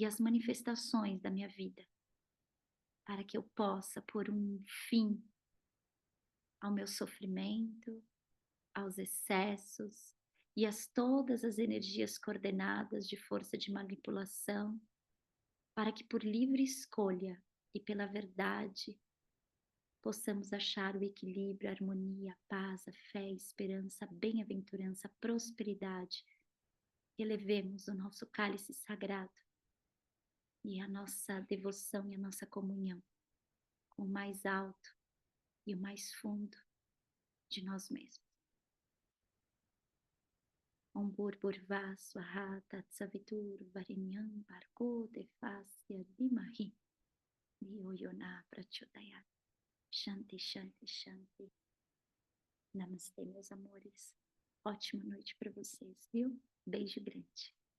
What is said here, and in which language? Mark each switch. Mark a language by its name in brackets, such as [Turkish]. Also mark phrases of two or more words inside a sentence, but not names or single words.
[Portuguese] as manifestações da minha vida, para que eu possa pôr um fim ao meu sofrimento, aos excessos e a todas as energias coordenadas de força de manipulação, para que por livre escolha e pela verdade possamos achar o equilíbrio, a harmonia, a paz, a fé, a esperança, a bem-aventurança, a prosperidade. Elevemos o nosso cálice sagrado e a nossa devoção e a nossa comunhão com o mais alto e o mais fundo de nós mesmos. [Sanskrit] ॐ भूर्वस्वाहा स्वाहा तत्सवितुर् वरेण्यं भर्गो देवस्य धीमहि धियो योना प्रचोदयात्. शान्ति शान्ति शान्ति. [Portuguese] Namastê, meus amores. Ótima noite para vocês, viu? Beijo grande.